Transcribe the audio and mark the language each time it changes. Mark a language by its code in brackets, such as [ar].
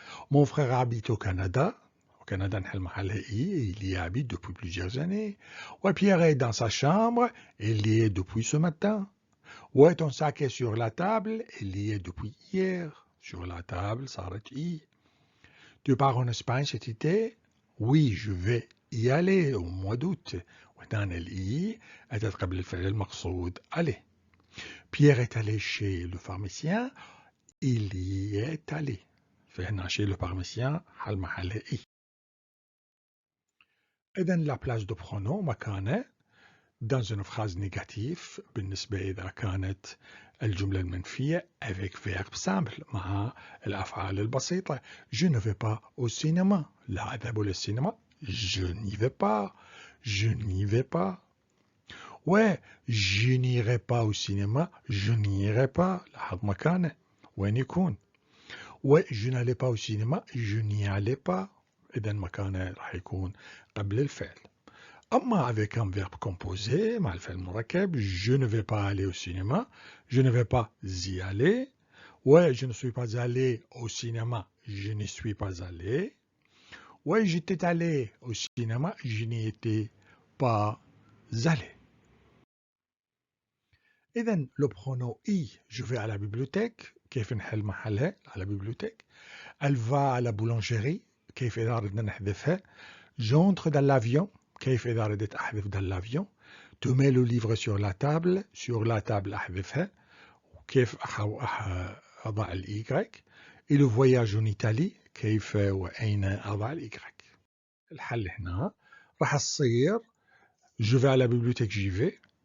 [fr] Mon frère habite au Canada. Au Canada, il y habite depuis plusieurs années. Ouais, Pierre est dans sa chambre. Il y est depuis ce matin. Ouais, ton sac est sur la table. Il y est depuis hier. Sur la table, ça arrête I. Tu pars en Espagne cet été? Oui, je vais y aller au mois d'août. [ar] وهنا الإي أتت قبل الفعل المقصود aller. [fr] Pierre est allé chez le pharmacien. Il y est allé. [ar] فهنا [fr] chez le pharmacien [ar] حل محله إي. إذن [fr] la place de pronom [ar] مكانه [fr] dans une phrase négative [ar] بالنسبة إذا كانت الجملة المنفية [fr] avec verbe simple [ar] مع الأفعال البسيطة. [fr] Je ne vais pas au cinéma. [ar] لا أذهب للسينما. [fr] Je n'y vais pas. Je n'y vais pas. Ouais, je n'irai pas au cinéma. Je n'irai pas. [ar] لاحظ مكانه وين يكون. [fr] ouais, je n'allais pas au cinéma. Je n'y allais pas. [ar] إذا مكانه راح يكون قبل الفعل. [fr] أما avec un verbe composé [ar] مع الفعل المركب [fr] je ne vais pas aller au cinéma. Je ne vais pas y aller. ouais, je ne suis pas allé au cinéma. Je n'y suis pas allé. ouais, j'étais allé au cinéma. Je n'y étais pas allé. إذن le pronom I je vais à la bibliothèque. [ar] كيف نحل محلها على bibliothèque. [fr] Elle va à la boulangerie. [ar] كيف إذا أردنا نحذفها. [fr] J'entre dans l'avion. [ar] كيف إذا أردت أحذف [fr] dans l'avion. Tu mets le livre sur la table. Sur la table [ar] أحذفها. كيف أضع الإيكغيك. [fr] Et le voyage en Italie. [ar] كيف وأين أضع الإيكغيك. الحل هنا راح تصير [fr] je vais à la bibliothèque j'y vais.